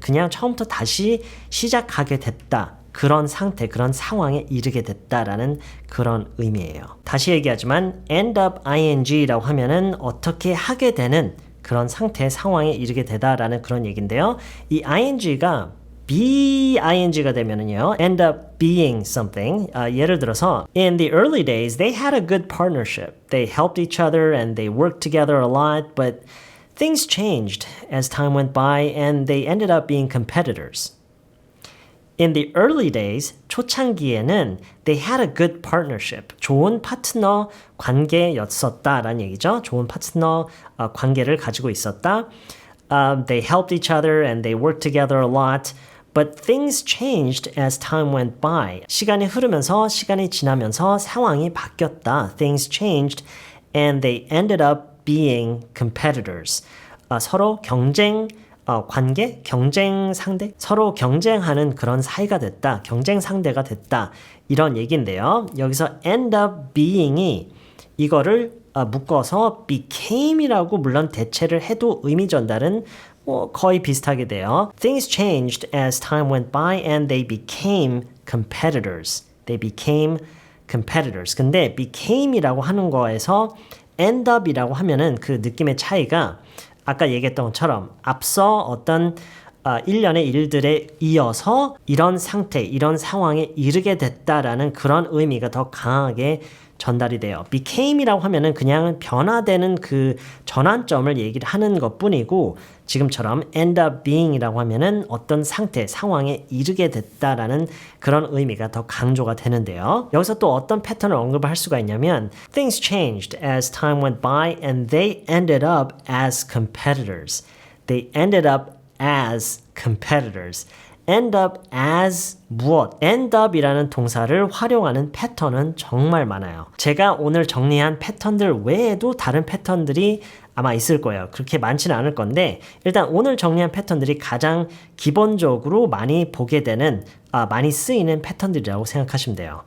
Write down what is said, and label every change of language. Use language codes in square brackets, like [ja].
[ko] 그냥 처음부터 다시 시작하게 됐다. 그런 상태, 그런 상황에 이르게 됐다라는 그런 의미예요. 다시 얘기하지만 end up ing라고 하면은 어떻게 하게 되는 그런 상태, 상황에 이르게 되다라는 그런 얘기인데요. 이 ing가 BING가 되면은요, end up being something. [en] 예를 들어서, in the early days, they had a good partnership. They helped each other and they worked together a lot, but things changed as time went by and they ended up being competitors. In the early days, [ko] 초창기에는 [en] they had a good partnership. [ko] 좋은 파트너 관계였었다라는 얘기죠. 좋은 파트너 관계를 가지고 있었다. [en] They helped each other and they worked together a lot. But things changed as time went by. [ko] 시간이 흐르면서, 시간이 지나면서 상황이 바뀌었다. [en] Things changed and they ended up being competitors. [ko] 서로 경쟁 관계, 경쟁 상대, 서로 경쟁하는 그런 사이가 됐다. 경쟁 상대가 됐다. 이런 얘기인데요. 여기서 end up being이 이거를 묶어서 became이라고 물론 대체를 해도 의미 전달은 거의 비슷하게 돼요. [en] Things changed as time went by and they became competitors. They became competitors. [ko] 근데 became이라고 하는 거에서 end up이라고 하면은 그 느낌의 차이가 아까 얘기했던 것처럼 앞서 어떤 일련의 일들에 이어서 이런 상태, 이런 상황에 이르게 됐다라는 그런 의미가 더 강하게 전달이 돼요. became이라고 하면은 그냥 변화되는 그 전환점을 얘기를 하는 것뿐이고 지금처럼 end up being이라고 하면은 어떤 상태, 상황에 이르게 됐다라는 그런 의미가 더 강조가 되는데요. 여기서 또 어떤 패턴을 언급을 할 수가 있냐면 [en] Things changed as time went by and they ended up as competitors. They ended up as competitors. [ko] end up as 무엇? end up이라는 동사를 활용하는 패턴은 정말 많아요. 제가 오늘 정리한 패턴들 외에도 다른 패턴들이 아마 있을 거예요. 그렇게 많지는 않을 건데 일단 오늘 정리한 패턴들이 가장 기본적으로 많이 보게 되는 많이 쓰이는 패턴들이라고 생각하시면 돼요.